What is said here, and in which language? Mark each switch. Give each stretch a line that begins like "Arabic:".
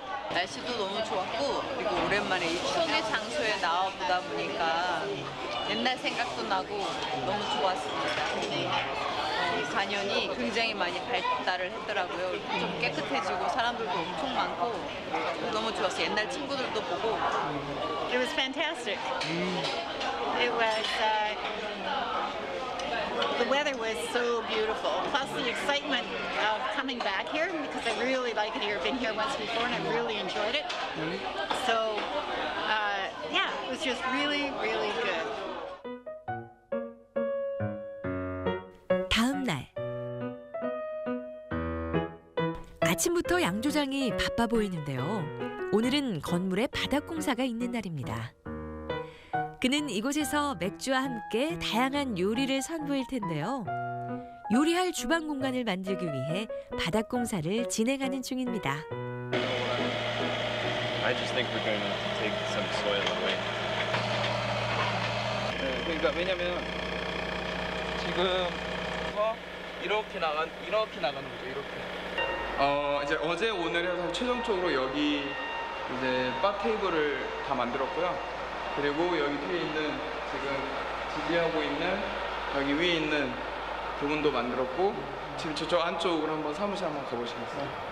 Korean: 날씨도 너무 좋았고 그리고 오랜만에 이 추억의 장소에 나와보다 보니까 옛날 생각도 나고 너무 좋았습니다. 간현이 굉장히 많이 발달을 했더라고요. 좀 깨끗해지고 사람들도 엄청 많고 너무 좋았어요. 옛날 친구들도 보고.
English: It was fantastic. It was, the weather was so beautiful. Plus the excitement of coming back here because I really like it here. I've been here once before and I really enjoyed it. So, yeah, it was just really, really good.
Korean: 다음 날 아침부터 양조장이 바빠 보이는데요. 오늘은 건물에 바닥 공사가 있는 날입니다. 그는 이곳에서 맥주와 함께 다양한 요리를 선보일 텐데요. 요리할 주방 공간을 만들기 위해 바닥 공사를 진행하는 중입니다.
English: I just think we're going to take some soil away.
Korean: 네, 그러니까 왜냐면 지금 이렇게 나가는 거죠. 이렇게. 이제 어제 오늘 해서 최종적으로 여기 이제 바 테이블을 다 만들었고요. 그리고 여기 뒤에 있는 지금 지지하고 있는 여기 위에 있는 부분도 만들었고 지금 저쪽 안쪽으로 한번 사무실 한번 가보시겠어요?